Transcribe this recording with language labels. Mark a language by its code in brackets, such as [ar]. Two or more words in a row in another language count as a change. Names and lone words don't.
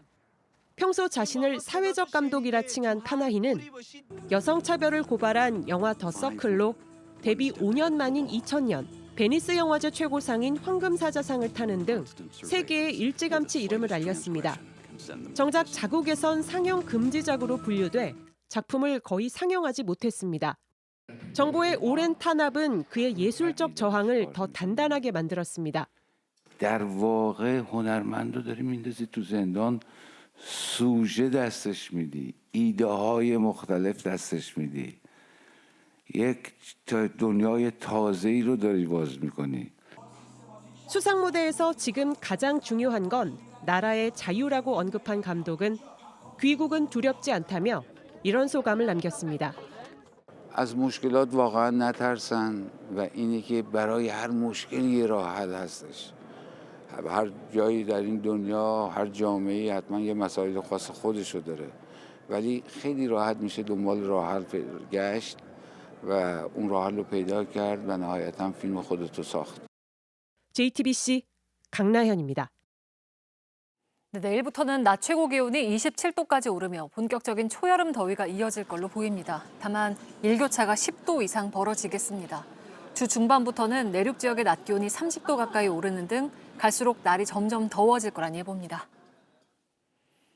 [ko] 평소 자신을 사회적 감독이라 칭한 파나히는 여성차별을 고발한 영화 더 서클로 데뷔 5년 만인 2000년 베니스 영화제 최고상인 황금사자상을 타는 등 세계에 일찌감치 이름을 알렸습니다. 정작 자국에선 상영 금지작으로 분류돼 작품을 거의 상영하지 못했습니다. 정부의 오랜 탄압은 그의 예술적 저항을 더 단단하게 만들었습니다. [fa] در واقع هنرمند رو داری میندازی تو زندان سوژه دستش میدی ایده های مختلف دستش میدی یک دنیای تازه‌ای رو داری باز میکنی. [ko] 수상 무대에서 지금 가장 중요한 건 나라의 자유라고 언급한 감독은 귀국은 두렵지 않다며 이런 소감을 남겼습니다. [fa] از مشکلات واقعا نترسن و اینه که برای هر مشکلی یه راه حل هستش. هر جایی در این دنیا هر جامعه‌ای حتما یه مسائل خاص خودشو داره ولی خیلی راحت میشه دنبال راه حل گشت و اون راه حل رو پیدا کرد و نهایتا فیلم خودتو ساخت. [ko] JTBC 강나현입니다. 네, 내일부터는 낮 최고 기온이 27도까지 오르며 본격적인 초여름 더위가 이어질 걸로 보입니다. 다만 일교차가 10도 이상 벌어지겠습니다. 주 중반부터는 내륙 지역의 낮 기온이 30도 가까이 오르는 등 갈수록 날이 점점 더워질 거란 예보입니다.